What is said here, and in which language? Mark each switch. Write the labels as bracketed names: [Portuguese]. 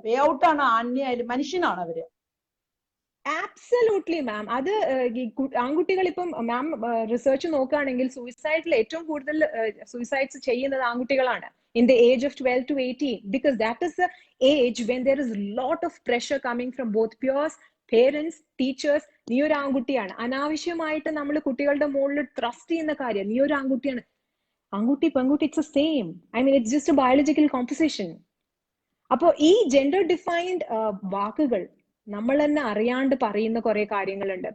[Malayalam] വേ out ആണ് ആൺയായാലും മനുഷ്യനാണ് അവര്. [English] Absolutely ma'am. [Malayalam] അത് ആൺകുട്ടികൾ ഇപ്പം മാം റിസർച്ച് നോക്കുകയാണെങ്കിൽ സൂയിസൈഡിൽ ഏറ്റവും കൂടുതൽ സൂയിസൈഡ്സ് ചെയ്യുന്നത് ആൺകുട്ടികളാണ് [English] in the age of 12 to 18, because that is the age when there is a lot of pressure coming from both peers, parents, teachers. [Malayalam] നീ ഒരു ആൺകുട്ടിയാണ്, അനാവശ്യമായിട്ട് നമ്മൾ കുട്ടികളുടെ മുകളിൽ ട്രസ്റ്റ് ചെയ്യുന്ന കാര്യം, നീ ഒരു ആൺകുട്ടിയാണ്. ആൺകുട്ടി പെൺകുട്ടി [English] It's same. I mean it's just a biological composition. [Malayalam] അപ്പോ ഈ ജെൻഡർ ഡിഫൈൻഡ് വാക്കുകൾ നമ്മൾ തന്നെ അറിയാണ്ട് പറയുന്ന കുറെ കാര്യങ്ങളുണ്ട്.